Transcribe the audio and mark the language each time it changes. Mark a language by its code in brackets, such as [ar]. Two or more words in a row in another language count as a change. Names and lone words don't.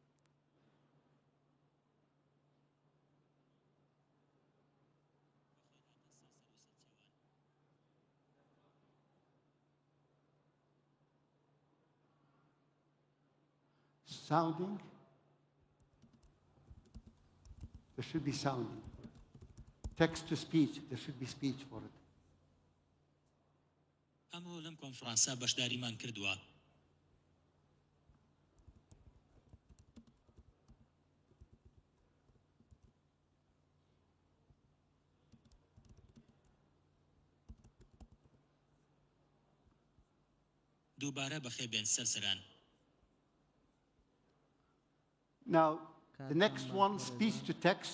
[en] Sounding. There should be sounding. Text to speech. There should be speech for it. [ckb] ئەمە لەم کۆنفرانسە بەشداریمان کردووە. دووبارە بەخێبێن سەرسەران. [en] Now, the next one, speech to text.